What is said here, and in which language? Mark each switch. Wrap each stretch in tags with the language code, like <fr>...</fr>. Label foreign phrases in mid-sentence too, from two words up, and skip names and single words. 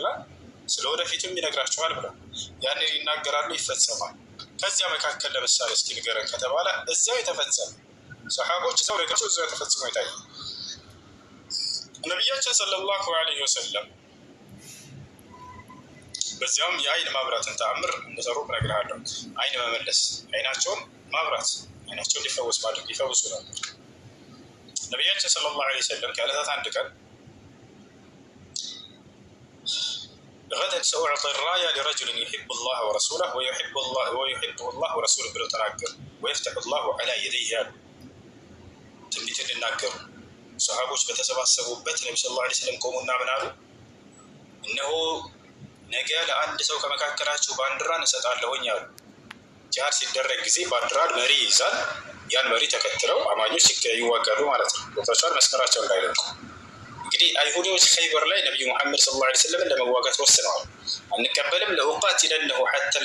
<am>ስለ ወደፊቱም ይነግራቸዋል ብለው ያንን ይናገራሉ፣ ይፈጸማል። ከዚያ መካከል ለምሳሌ እስኪ ንገረን ከተባለ እዚያው የተፈጸመ ሰሓቦች እዚያው ነገሮች እዚያው የተፈጸመ ይታያል። ነቢያችን</am> <ar>صلى الله عليه وسلم</ar> <am>በዚያውም የአይን ማብራትን ተአምር እንደሰሩ እነግርሃለሁ። አይን መመለስ፣ አይናቸውን ማብራት፣ አይናቸውን ሊፈወስ ማድረግ ይፈውሱ ነበር። ነቢያችን</am> <ar>صلى الله عليه وسلم</ar> <am>ከዕለታት አንድ ቀን</am> <ar>غدا سأعطي الراية لرجل يحب الله ورسوله ويحبه الله ورسوله</ar> <am>ብለው ተናገሩ።</am> <ar>ويفتح الله على يديه</ar> <am>ያሉ ትንቢትን ሊናገሩ ሰሃቦች በተሰባሰቡበት ነቢ</am> <ar>صلى الله عليه وسلم</ar> <am>ቆሙና ምን አሉ? እነሆ ነገ ለአንድ ሰው ከመካከላችሁ ባንዲራን እሰጣለሁኝ አሉ። ጂሃድ ሲደረግ ጊዜ ባንዲራን መሪ ይይዛል። ያን መሪ ተከትለው አማኞች ይዋጋሉ ማለት ነው። ቦታቸውን መስመራቸው እንዳይለቁ። እንግዲህ አይሁዶች ኸይበር ላይ ነቢዩ ሙሐመድ</am> <ar>صلى الله عليه وسلم</ar> <am>ለመዋጋት ወስነዋል። አንቀበልም</am> <ar>لأقاتلنه حتى</ar>